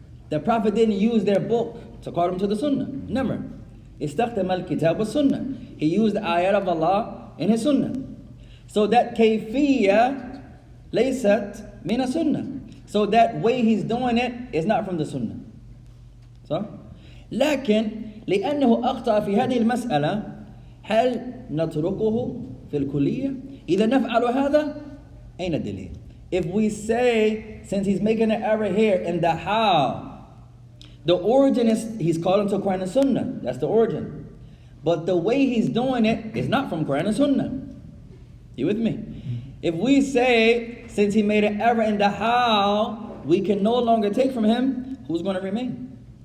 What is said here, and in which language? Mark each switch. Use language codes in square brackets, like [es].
[en] The Prophet didn't use their book to call them to the Sunnah. Never. [ar] استخدم الكتاب والسنة. [en] He used the ayat of Allah in his Sunnah. So that [ar] kayfiyya laysat min sunnah. [en] So that way he's doing it is not from the Sunnah. [ar] So, لكن لأنه أخطأ في هذه المسألة هل نتركه في الكلية؟ إذا نفعل هذا أين الدليل? [en] If we say, since he's making an error here in the how, the origin is he's calling to Quran and Sunnah. That's the origin. But the way he's doing it is not from Quran and Sunnah. You with me? If we say, since he made an error in the how, we can no longer take from him, who's going to remain?